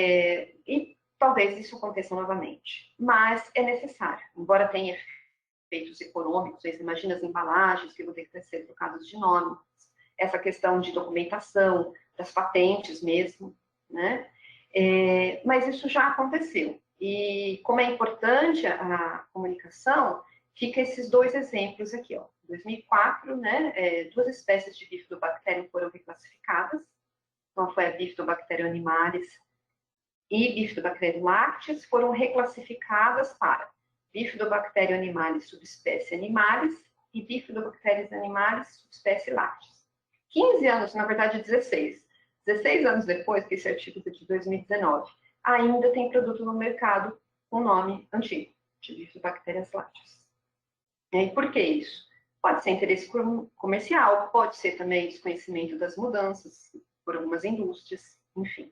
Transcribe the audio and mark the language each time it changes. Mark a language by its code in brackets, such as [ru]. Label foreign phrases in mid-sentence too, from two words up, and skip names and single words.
[pt] E talvez isso aconteça novamente, mas é necessário, embora tenha efeitos econômicos, você imagina as embalagens que vão ter que ser trocadas de nome, essa questão de documentação, das patentes mesmo, né? Mas isso já aconteceu. E como é importante a comunicação, fica esses dois exemplos aqui, ó. Em 2004, né, 2 espécies de bifidobacterium foram reclassificadas, então foi a Bifidobacterium animalis e Bifidobacterium lactis, foram reclassificadas para Bifidobacterium animalis subespécie animalis e Bifidobacterium animalis subespécie lactis. 15 anos, na verdade 16 anos depois, que esse artigo é de 2019, ainda tem produto no mercado com nome antigo, de Bifidobacterium lactis. E por que isso? Pode ser interesse comercial, pode ser também desconhecimento das mudanças por algumas indústrias, enfim.